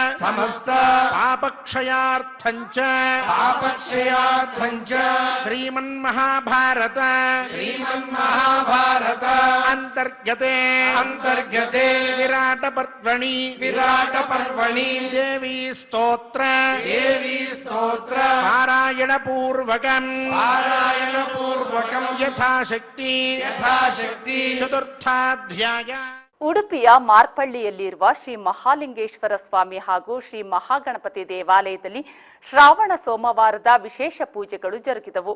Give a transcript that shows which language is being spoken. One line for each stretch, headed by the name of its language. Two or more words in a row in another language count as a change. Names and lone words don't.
Sanskrit: पापक्षयार्थंच श्रीमन्महाभारत अंतर्गते विराट पर्वणि देवी स्तोत्र पारायण पूर्वकम यथाशक्ति चतुर्थाध्याय।
Kannada: ಉಡುಪಿಯ ಮಾರ್ಪಳ್ಳಿಯಲ್ಲಿರುವ ಶ್ರೀ ಮಹಾಲಿಂಗೇಶ್ವರ ಸ್ವಾಮಿ ಹಾಗೂ ಶ್ರೀ ಮಹಾಗಣಪತಿ ದೇವಾಲಯದಲ್ಲಿ ಶ್ರಾವಣ ಸೋಮವಾರದ ವಿಶೇಷ ಪೂಜೆಗಳು ಜರುಗಿದವು.